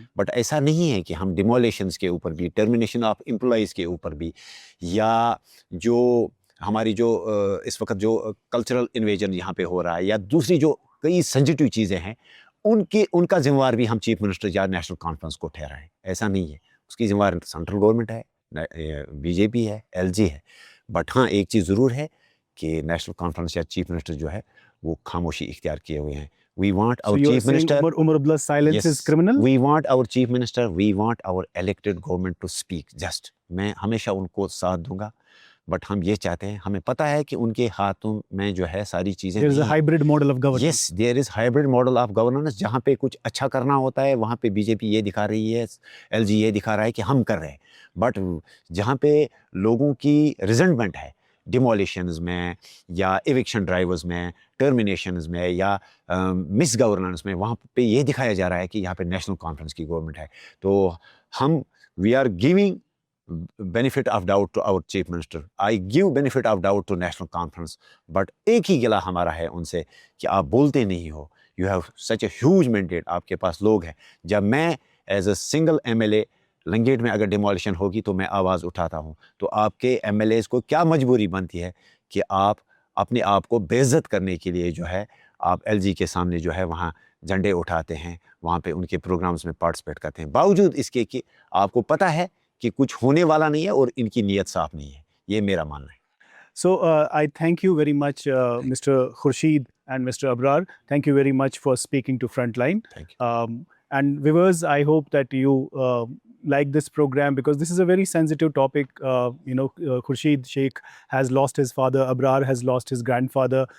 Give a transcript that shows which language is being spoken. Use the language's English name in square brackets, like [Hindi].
[Hindi] But ऐसा नहीं है कि हम डिमोलेशंस के ऊपर भी, टर्मिनेशन ऑफ एम्प्लॉइज़ के ऊपर भी, या जो हमारी जो इस वक्त जो कल्चरल इन्वेजन यहाँ पे हो रहा है, या दूसरी जो कई सेंसिटिव चीज़ें हैं, उनका जिम्मेवार भी हम चीफ मिनिस्टर या नेशनल कॉन्फ्रेंस को ठहराएं. ऐसा नहीं है. उसकी जिम्मेवार सेंट्रल गवर्नमेंट है, बीजेपी है, एलजी है. बट हाँ, एक चीज़ ज़रूर है कि नेशनल कॉन्फ्रेंस या चीफ मिनिस्टर जो है वो खामोशी इख्तियार किए हुए हैं. [English] We want our chief minister. Umar Abdullah's silence is criminal. We want our chief minister. We want our elected government to speak. [Hindi] Just मैं हमेशा उनको साथ दूंगा. बट हम ये चाहते हैं, हमें पता है कि उनके हाथों में जो है सारी चीज़ें. [English] There is a hybrid model of governance. Yes, there is hybrid model of governance. [Hindi] जहाँ पे कुछ अच्छा करना होता है, वहाँ पे बीजेपी ये दिखा रही है, एलजी ये दिखा रहा है कि हम कर रहे हैं. बट जहाँ पे लोगों की रिजेंटमेंट है, डिमोलिशंस में या एविक्शन ड्राइवर्स में, टर्मिनेशंस में या मिस गवर्नेंस में, वहाँ पे ये दिखाया जा रहा है कि यहाँ पे नेशनल कॉन्फ्रेंस की गवर्नमेंट है. तो हम [English] We are giving benefit of doubt to our chief minister. I give benefit of doubt to national conference. [Hindi] But एक ही गिला हमारा है उनसे कि आप बोलते नहीं हो. [English] You have such a huge mandate. [Hindi] आपके पास लोग हैं. जब मैं [English] as a single MLA [Hindi] Langate में अगर डिमोलिशन होगी तो मैं आवाज़ उठाता हूँ. तो आपके MLAs को क्या मजबूरी बनती है कि आप अपने आप को बेइज्जत करने के लिए जो है आप LG के सामने जो है वहाँ झंडे उठाते हैं, वहाँ पे उनके प्रोग्राम्स में पार्टिसिपेट करते हैं, बावजूद इसके कि आपको पता है कि कुछ होने वाला नहीं है और इनकी नीयत साफ नहीं है. ये मेरा मानना है. [English] So I thank you very much, Mr. Khurshid and Mr. Abrar. Thank you very much for speaking to Frontline. Thank you. And viewers, I hope that you like this program, because this is a very sensitive topic. Khurshid Sheikh has lost his father, Abrar has lost his grandfather.